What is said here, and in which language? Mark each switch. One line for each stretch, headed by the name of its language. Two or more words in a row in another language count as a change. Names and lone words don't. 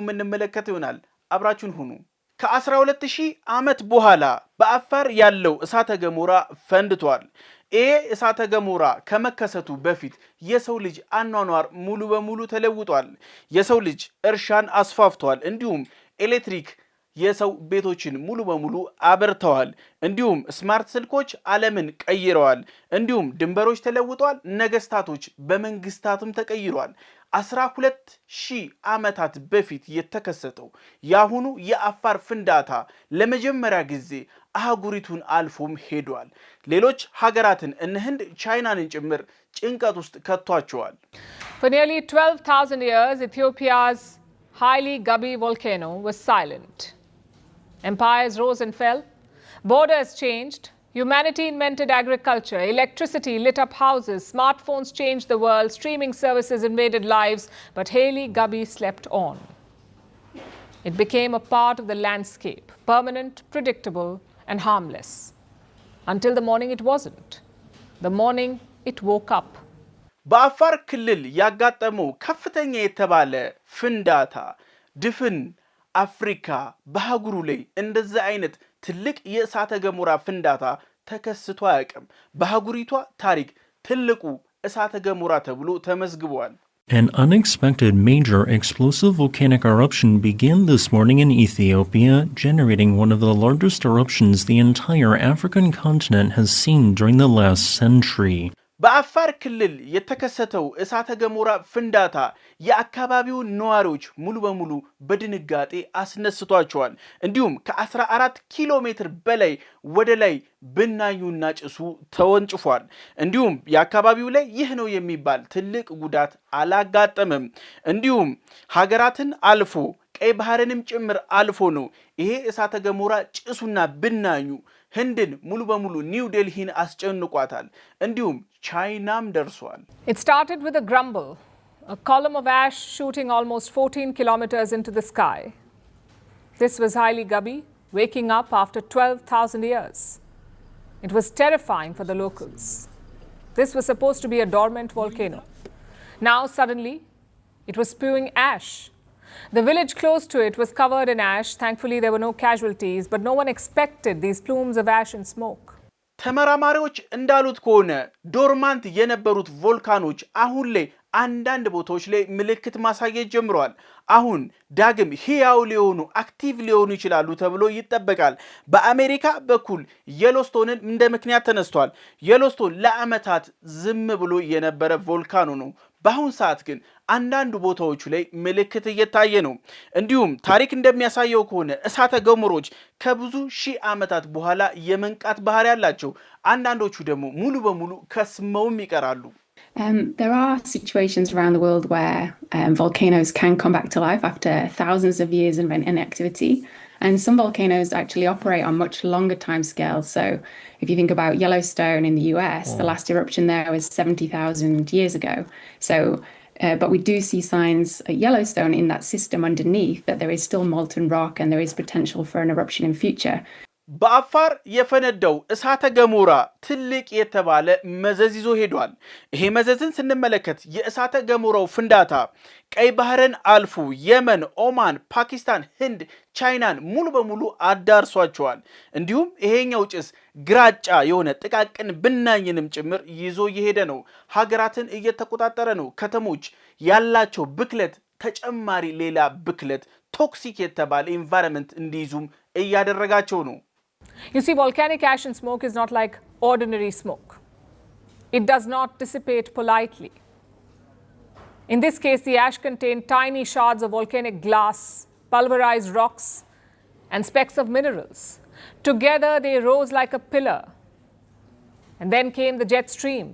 Amharic: የምንመለከት ይሆናል። አብራችሁን ሁኑ። ከ12000 ዓመት በኋላ በአፋር ያለው እሳተ ገሞራ ፈንድቷል። ይሄ እሳተ ገሞራ ከመከሰቱ በፊት የሰው ልጅ አኗኗር ሙሉ በሙሉ ተለውጧል። የሰው ልጅ እርሻን አስፋፍቷል። እንዲሁም ኤሌክትሪክ የሰው ቤቶችን ሙሉ በሙሉ አበርተዋል። እንዲሁም ስማርት ስልኮች ዓለምን ቀይረዋል። እንዲሁም ድንበሮች ተለውጧል። ነገስታቶች በመንግስታትም ተቀይሯል። 12000 ዓመታት በፊት የተከሰተው ያሁኑ የአፋር ፍንዳታ ለመጀመሪያ ጊዜ አህጉሪቱን አልፎም ሄዷል። ሌሎች ሀገራትን እነ ህንድ፣ ቻይናን ጭምር ጭንቀት ውስጥ ከቷቸዋል።
English: For nearly 12,000 years, Ethiopia's Haile Gabi volcano was silent. Empires rose and fell, borders changed, humanity invented agriculture, electricity lit up houses, smartphones changed the world, streaming services invaded lives, but Haile Gabi slept on. It became a part of the landscape, permanent, predictable, and harmless. Until the morning it wasn't. The morning it woke up.
Amharic: በአፋር ክልል ያጋጠመው ከፍተኛ የተባለ ፍንዳታ ድፍን አፍሪካ በአህጉሩ ላይ እንደዚህ አይነት ትልቅ የእሳተ ገሞራ ፍንዳታ ተከስቶ አያውቅም። በአህጉሪቷ ታሪክ ትልቁ እሳተ ገሞራ ተብሎ ተመዝግቧል።
English: An unexpected major explosive volcanic eruption began this morning in Ethiopia, generating one of the largest eruptions the entire African continent has seen during the last century.
Amharic: በአፋር ክልል የተከሰተው እሳተ ገሞራ ፍንዳታ የአካባቢውን ነዋሪዎች ሙሉ በሙሉ በድንጋጤ አስነስቷቸዋል። እንዲሁም ከ14 ኪሎ ሜትር በላይ ወደ ላይ ብናኙና ጭሱ ተወንጭፏል። እንዲሁም የአካባቢው ላይ ይህ ነው የሚባል ትልቅ ጉዳት አላጋጠመም። እንዲሁም ሀገራትን አልፎ ቀይ ባህርንም ጭምር አልፎ ነው ይሄ እሳተ ገሞራ ጭሱና ብናኙ ህንድን ሙሉ በሙሉ ኒው ዴልሂን አስጨንቋታል። እንዲሁም ቻይናም ደርሷል።
English: It started with a grumble, a column of ash shooting almost 14 kilometers into the sky. This was Haile Gabi waking up after 12,000 years. It was terrifying for the locals. This was supposed to be a dormant volcano. Now suddenly it was spewing ash. The village close to it was covered in ash. Thankfully, there were no casualties, but no one expected these plumes of ash and smoke.
Amharic: ተመራማሪዎች እንዳሉት ከሆነ ዶርማንት የነበሩት ቮልካኖች አሁን ላይ አንዳንድ ቦታዎች ላይ ምልክት ማሳየት ጀምረዋል። አሁን ዳግም ህያው ሊሆኑ አክቲቭ ሊሆኑ ይችላሉ ተብሎ ይጠበቃል። በአሜሪካ በኩል የሎስቶንን እንደ ምክንያት ተነስቷል። የሎስቶን ለዓመታት ዝም ብሎ የነበረ ቮልካኖ ነው። በአሁን ሰዓት ግን አንዳንድ ቦታዎቹ ላይ ምልክት እየታየ ነው። እንዲሁም ታሪክ እንደሚያሳየው ከሆነ እሳተ ገሞሮች ከብዙ ሺህ ዓመታት በኋላ የመንቃት ባህሪ ያላቸው፣ አንዳንዶቹ ደግሞ ሙሉ በሙሉ ከስመውም ይቀራሉ።
English: There are situations around the world where volcanoes can come back to life after thousands of years of inactivity. And some volcanoes actually operate on much longer time scales. So if you think about Yellowstone in the US, the last eruption there was 70,000 years ago. But we do see signs at Yellowstone in that system underneath that there is still molten rock and there is potential for an eruption in future.
Amharic: በአፋር የፈነዳው እሳተ ገሞራ ትልቅ የተባለ መዘዝ ይዞ ሄዷል። ይሄ መዘዝን ስንመለከት የእሳተ ገሞራው ፍንዳታ ቀይ ባህርን አልፎ የመን፣ ኦማን፣ ፓኪስታን፣ ህንድ፣ ቻይናን ሙሉ በሙሉ አዳርሷቸዋል። እንዲሁም ይሄኛው ጭስ ግራጫ የሆነ ጥቃቅን ብናኝንም ጭምር ይዞ እየሄደ ነው። ሀገራትን እየተቆጣጠረ ነው። ከተሞች ያላቸው ብክለት ተጨማሪ ሌላ ብክለት ቶክሲክ የተባለ ኢንቫይሮንመንት እንዲይዙም እያደረጋቸው ነው።
English: You see, volcanic ash and smoke is not like ordinary smoke. It does not dissipate politely. In this case, the ash contained tiny shards of volcanic glass, pulverized rocks, and specks of minerals. Together, they rose like a pillar. And then came the jet streams.